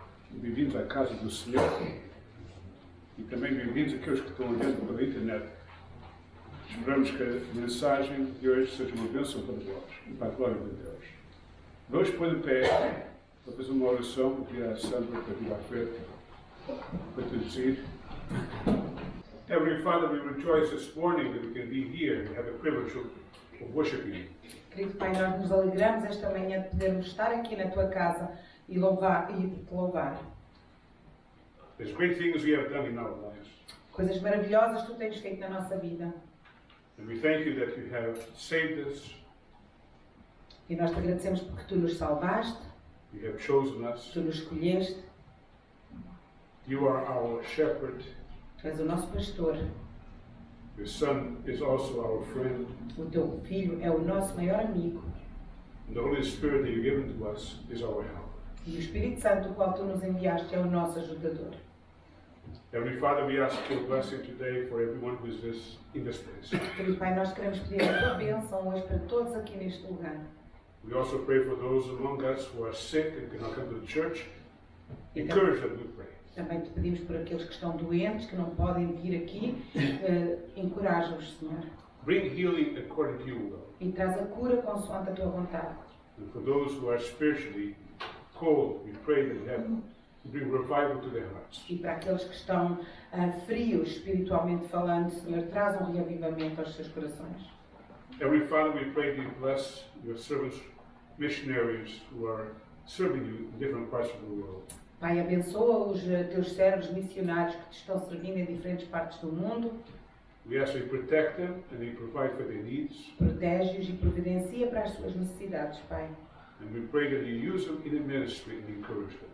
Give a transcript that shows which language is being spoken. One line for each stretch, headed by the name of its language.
Portuguese: Bem-vindos à casa do Senhor. E também bem-vindos àqueles que estão olhando pela internet. Esperamos que a mensagem de hoje seja uma bênção para vós e para a glória de Deus. Vamos pôr de pé para fazer uma oração, para pedir à Sandra para vir à frente, para traduzir.
English: Heavenly Father, we rejoice this morning that we can be here and have the privilege of worshiping you.
Portuguese: Querido Pai, nós nos alegramos esta manhã de podermos estar aqui na tua casa e te louvar.
English: There's great things we have done in our lives.
Portuguese: Coisas maravilhosas tu tens feito na nossa vida.
English: And we thank you that you have saved us,
Portuguese: E nós te agradecemos porque tu nos salvaste,
English: you have chosen us,
Portuguese: tu nos escolheste,
English: you are our shepherd,
Portuguese: tu és o nosso pastor,
English: your son is also our friend,
Portuguese: o teu filho é o nosso maior amigo
English: and the Holy Spirit that you've given to us is our help.
Portuguese: e o Espírito Santo, o qual tu nos enviaste, é o nosso ajudador.
English: Heavenly Father, we ask your blessing today for everyone who is in this place.
Portuguese: Querido Pai, nós queremos pedir a tua bênção hoje para todos aqui neste lugar.
English: We also pray for those among us who are sick and cannot come to the church. Encourage them, we pray.
Portuguese: Também te pedimos por aqueles que estão doentes, que não podem vir aqui, encoraja-os, Senhor.
English: Bring healing according to your will.
Portuguese: E traz a cura consoante a tua vontade.
English: And for those who are spiritually cold, we pray that you have bring revival to their hearts.
Portuguese: E para aqueles que estão frios, espiritualmente falando, Senhor, traz um reavivamento aos seus corações.
English: Heavenly Father, we pray that you bless your servants, missionaries who are serving you in different parts of the world.
Portuguese: Pai, abençoa os teus servos missionários que te estão servindo em diferentes partes do mundo.
English: We ask that you protect them and you provide for their needs.
Portuguese: Protege-os e providencia para as suas necessidades, Pai.
English: And we pray that you use them in the ministry and encourage them.